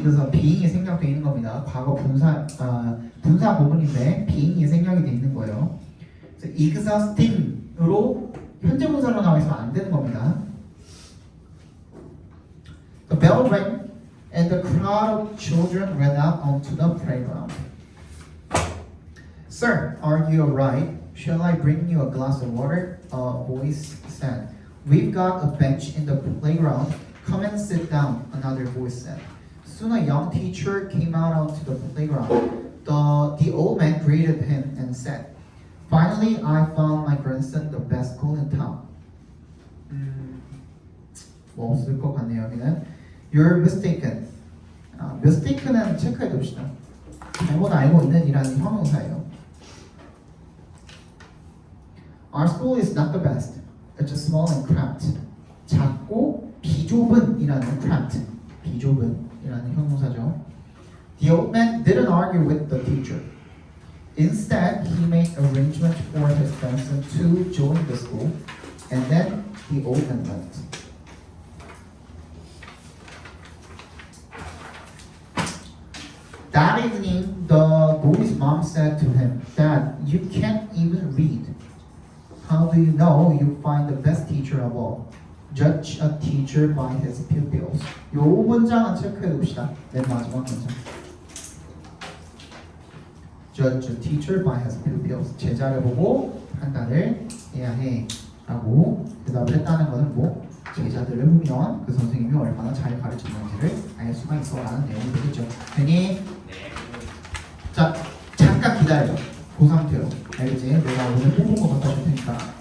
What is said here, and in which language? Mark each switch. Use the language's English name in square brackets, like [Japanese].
[Korean] being이 생략되어 있는 겁니다. 과거 분사 부분인데 being이 생략이 되어 있는 거예요. 그래서 exhausting으로 현재 분사로 나와 있으면 안 되는 겁니다. [English] The bell rang and the crowd of children ran out onto the playground. Sir, are you alright? Shall I bring you a glass of water? A voice said. We've got a bench in the playground. Come and sit down, another voice said. Soon a young teacher came out onto the playground. The old man greeted him and said, Finally, I found my grandson the best school in town. [Korean] 뭐 없을 것 같네요. 여기는 [English] You're mistaken. [Korean] mistaken은 체크해 둡시다. 잘못 알고 있는 이라는 형용사예요. [English] Our school is not the best. It's small and cramped. [Korean] 작고 비좁은이라는 cramped. 비좁은이라는 형용사죠. [English] The old man didn't argue with the teacher. Instead, he made arrangements for his grandson to join the school, and then the old man left. That evening, the boy's mom said to him, Dad, you can't even read. How do you know you find the best teacher of all? Judge a teacher by his pupils. [Korean] 요 문장은 체크해 둡시다. 맨 마지막 문장. [English] Judge a teacher by his pupils. [Korean] 제자를 보고 판단을 해야 해. 라고 대답을 했다는 것은 뭐? 제자들을 보면 그 선생님이 얼마나 잘 가르쳤는지를 알 수가 있어 라는 내용이 되겠죠. 괜히 자 잠깐 기다려. 그 상태로 알겠지? 내가 오늘 뽑은 거 갖다 줄 테니까.